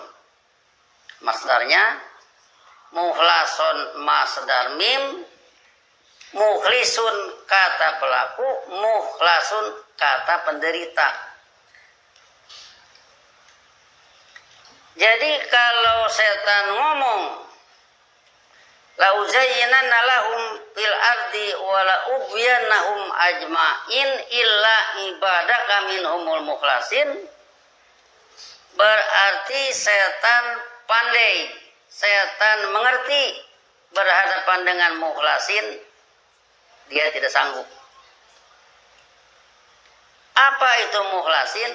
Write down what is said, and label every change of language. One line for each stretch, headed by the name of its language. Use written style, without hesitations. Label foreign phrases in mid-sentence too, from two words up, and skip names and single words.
Indonesian: Masdarnya mukhlason
Arabic: مصدر ميم,
Indonesian: mukhlisun kata pelaku, mukhlasun kata penderita. Jadi kalau setan ngomong
Arabic: لأزينن لهم في الأرض ولأغوينهم أجمعين إلا عبادك منهم المخلصين,
Indonesian: berarti setan pandai, setan mengerti berhadapan dengan mukhlasin, dia tidak sanggup. Apa itu mukhlasin?